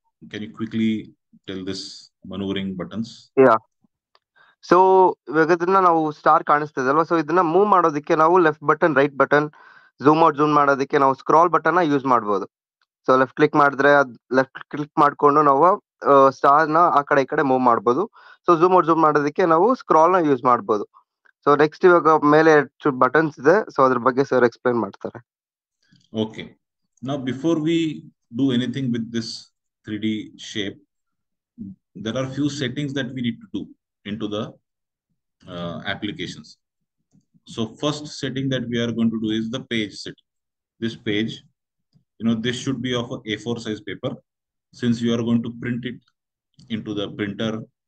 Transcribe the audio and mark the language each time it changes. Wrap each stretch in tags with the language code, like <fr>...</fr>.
<en>Can you quickly tell this maneuvering buttons?</en> <kn>Yeah so ಇವಾಗ ಇದನ್ನ ನಾವು ಸ್ಟಾರ್ ಕಾಣಿಸ್ತದೆ ಅಲ್ವಾ, ಸೊ ಇದನ್ನ ಮೂವ್ ಮಾಡೋದಕ್ಕೆ ನಾವು left button, right button, zoom out zoom ಮಾಡೋದಕ್ಕೆ ನಾವು ಸ್ಕ್ರಾಲ್ ಬಟನ್ ಯೂಸ್ ಮಾಡ್ಬೋದು. ಸೊ ಲೆಫ್ಟ್ ಕ್ಲಿಕ್ ಮಾಡಿದ್ರೆ ಲೆಫ್ಟ್ ಕ್ಲಿಕ್ ಮಾಡ್ಕೊಂಡು ನಾವು ಸ್ಟಾರ್ ನ ಆ ಕಡೆ ಈ ಕಡೆ ಮೂವ್ ಮಾಡ್ಬೋದು. ಸೊ ಝೂಮ್ ಔಟ್ ಝೂಮ್ ಮಾಡೋದಕ್ಕೆ ನಾವು ಸ್ಕ್ರಾಲ್ ನ ಯೂಸ್ ಮಾಡ್ಬೋದು. ಸೊ ನೆಕ್ಸ್ಟ್ ಇವಾಗ ಮೇಲೆ ಬಟನ್ಸ್ ಇದೆ, ಸೊ ಅದ್ರ ಬಗ್ಗೆ ಸರ್ ಎಕ್ಸ್ಪ್ಲೈನ್ ಮಾಡ್ತಾರೆ.</kn> <en>Okay. Now, before we do anything with this 3D shape, there are few settings that we need to do into the applications. So first setting that we are going to do is the page setting. This page, this should be of a A4 size paper, since you are going to print it into the printer.</en>